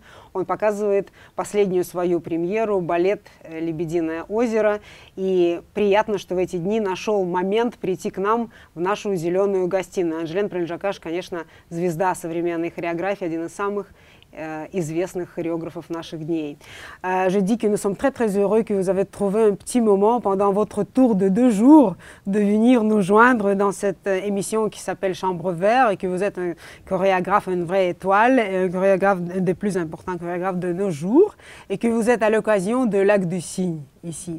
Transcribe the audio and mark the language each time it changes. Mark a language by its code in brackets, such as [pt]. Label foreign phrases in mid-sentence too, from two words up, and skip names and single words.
[ru] Он показывает последнюю свою премьеру, балет «Лебединое озеро». И приятно, что в эти дни нашел момент прийти к нам в нашу зеленую гостиную. Анжелен Прельжокаж, конечно, звезда современной хореографии, один из самых известных chorégraphes наших дней. [fr] Je dis que nous sommes très très heureux que vous avez trouvé un petit moment pendant votre tour de 2 jours de venir nous joindre dans cette émission qui s'appelle Chambre Vert et que vous êtes un chorégraphe, une vraie étoile, un chorégraphe, un des plus importants chorégraphes de nos jours et que vous êtes à l'occasion de Lac du Cygne ici.